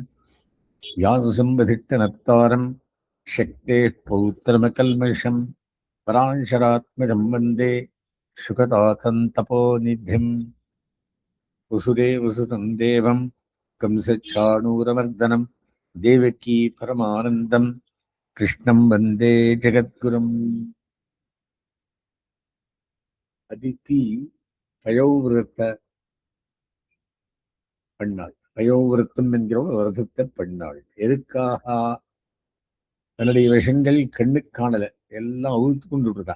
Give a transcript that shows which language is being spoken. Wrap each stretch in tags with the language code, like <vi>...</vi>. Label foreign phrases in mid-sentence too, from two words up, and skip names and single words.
<sa>व्याससम्बधिष्ठनत्तारं शक्तेः पौत्रमकल्मषं पराशरात्मजं वन्दे शुकताथं तपोनिधिम्। वसुदेवसुतं देवं कंसचाणूरमर्दनं देवकी परमानन्दं कृष्णं वन्दे जगद्गुरुम्।</sa> <ta>அதித்தி பயோவிரத பெண்ணாள். பயோவிரத்தம் என்கிற ஒரு விரதத்தை பெண்ணாள். எதுக்காக? தன்னுடைய விஷங்கள் கண்ணு காணல, எல்லாம் அவுழ்த்து கொண்டு இருக்கான்.</ta>